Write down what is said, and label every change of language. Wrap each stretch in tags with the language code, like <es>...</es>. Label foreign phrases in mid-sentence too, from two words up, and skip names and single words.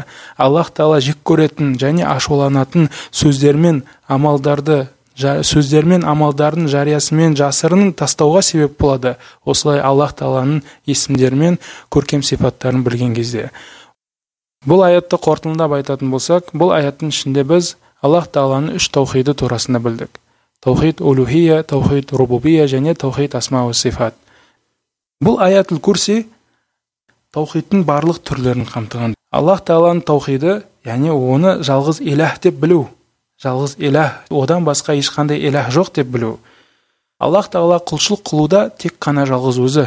<kk>Аллах Тағала жек көретін және ашуланатын сөздермен амалдардың жариясымен жасырын тастауға себеп болады. Осылай Аллах Тағаланың есімдерімен көркем сипаттарын білген кезде. Бұл аятты қорытындылап айтатын болсақ, бұл аяттың ішінде біз Аллах Тағаланың 3 таухиды турасында білдік.</kk> <ar>توحيد الألوهية، توحيد الربوبية және توحيد الأسماء والصفات.</ar> <kk>Бұл аятль курси таухидтың барлық түрлерін қамтыған. Аллах Тағаланың таухиды, яғни оны жалғыз иләх деп білу. Жалғыз иләх, одан басқа ешқандай иләх жоқ деп білу. Аллах Тағала құлшылық қылуда тек қана жалғыз өзі.</kk>